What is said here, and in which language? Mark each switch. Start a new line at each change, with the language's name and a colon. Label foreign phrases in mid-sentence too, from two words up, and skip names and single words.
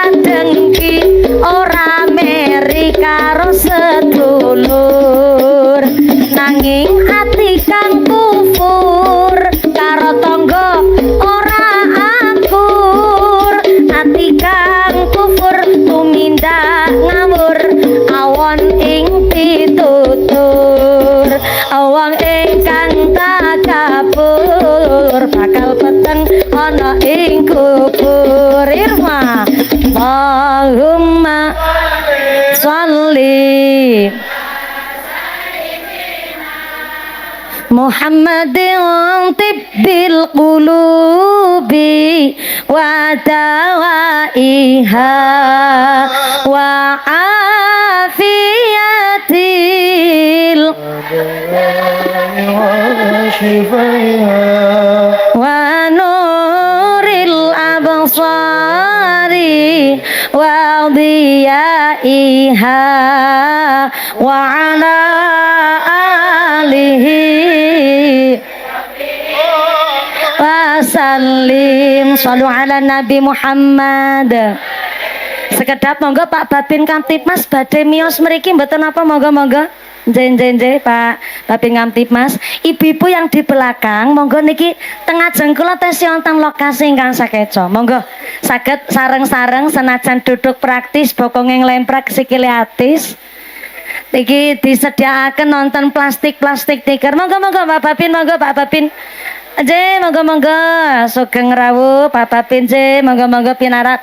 Javanese: dengki ora meri karo sedulur, nanging ati kang kufur karo tangga ora akur, ati kang kufur tumindak ngawur awon ing pitutur, awang ingkang takabur bakal peteng ana ing kubur.
Arabic: Irma اللهم صل محمد طب القلوب ودوائها و عافية ونور الأبصار وضيائها وعلى آله وسلم. صلوا على النبي محمد.
Javanese: Sekedap monggo Pak Babin Kamtipmas badhe miyos mriki mboten apa, monggo Jen Pak Babin Kamtipmas.
Indonesian: Ibu-ibu yang di belakang
Javanese: monggo niki tengah jengkula tes wonten lokasi ingkang sakeca. Monggo saged sareng-sareng senajan duduk praktis bokonge nglemprak sikile atis. Niki disediakaken nonton plastik tiker. Monggo Pak Babin, monggo Pak Babin. Je monggo sugeng rawuh Pak Babin je monggo pinara.